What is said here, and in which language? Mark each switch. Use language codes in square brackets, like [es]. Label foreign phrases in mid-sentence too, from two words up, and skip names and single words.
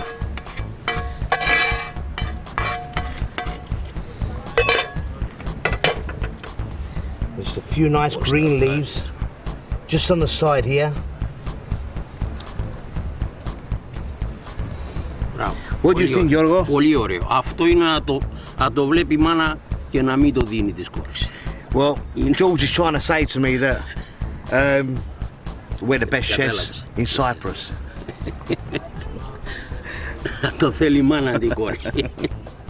[en] Just a few nice green leaves just on the side here. What do you think, Giorgos? [el] Πολύ ωραίο. Αυτό είναι να το βλέπει η μάνα και να μην το δίνει της κόρης. [en] Well, George is trying to say to me that we're the best chefs in Cyprus. [el] Το θέλει η μάνα την κόρη.